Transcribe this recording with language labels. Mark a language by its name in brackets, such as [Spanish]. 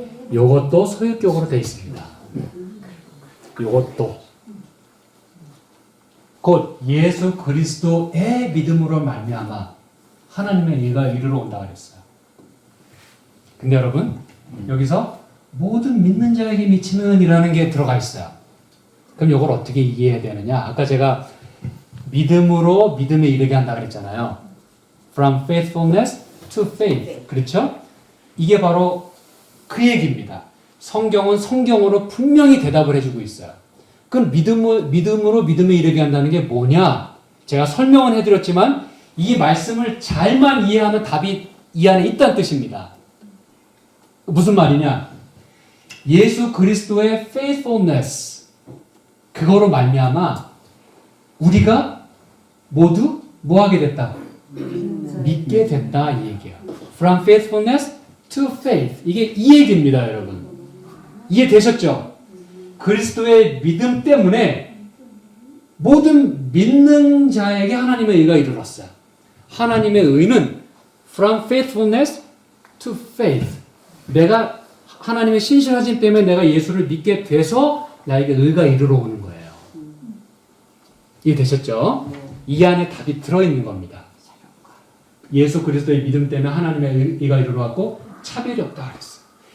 [Korean] 이것도 소유격으로 되어 있습니다. 이것도 곧 예수 그리스도의 믿음으로 말미암아 하나님의 의가 이르러 온다 그랬어요. 근데 여러분 여기서 모든 믿는 자에게 미치는 이라는 게 들어가 있어요. 그럼 이걸 어떻게 이해해야 되느냐? 아까 제가 믿음으로 믿음에 이르게 한다 그랬잖아요. [English] From faithfulness to faith. [Korean] 그렇죠? 이게 바로 그 얘기입니다. 성경은 성경으로 분명히 대답을 해주고 있어요. 그럼 믿음으로 믿음에 이르게 한다는 게 뭐냐? 제가 설명은 해드렸지만 이 말씀을 잘만 이해하면 답이 이 안에 있다는 뜻입니다. 무슨 말이냐? 예수 그리스도의 faithfulness 그거로 말미암아 우리가 모두 뭐 하게 됐다? 믿게 됐다 이 얘기예요. [English] From faithfulness to faith. [Korean] 이게 이 얘기입니다, 여러분. 이해되셨죠? 그리스도의 믿음 때문에 모든 믿는 자에게 하나님의 의가 이르렀어요. 하나님의 의는 [English] from faithfulness to faith. [Korean] 내가 하나님의 신실하심 때문에 내가 예수를 믿게 돼서 나에게 의가 이르러 오는 거예요. 이해되셨죠? 이 안에 답이 들어있는 겁니다. 예수 그리스도의 믿음 때문에 하나님의 의가 이르러 왔고 차별이 없다 그랬어요.